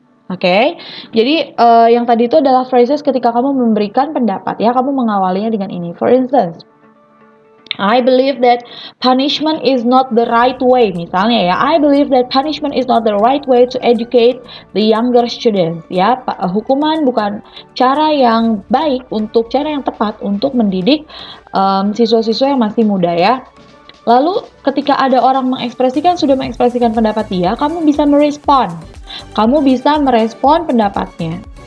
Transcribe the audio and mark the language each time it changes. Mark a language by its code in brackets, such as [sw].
[id] Oke, jadi yang tadi itu adalah phrases ketika kamu memberikan pendapat ya, kamu mengawalinya dengan ini. [en] For instance, I believe that punishment is not the right way. [id] Misalnya ya, [en] I believe that punishment is not the right way to educate the younger students. [id] Ya, hukuman bukan cara yang baik cara yang tepat untuk mendidik siswa-siswa yang masih muda ya. Lalu ketika ada orang sudah mengekspresikan pendapat dia, kamu bisa merespon. Kamu bisa merespon pendapatnya.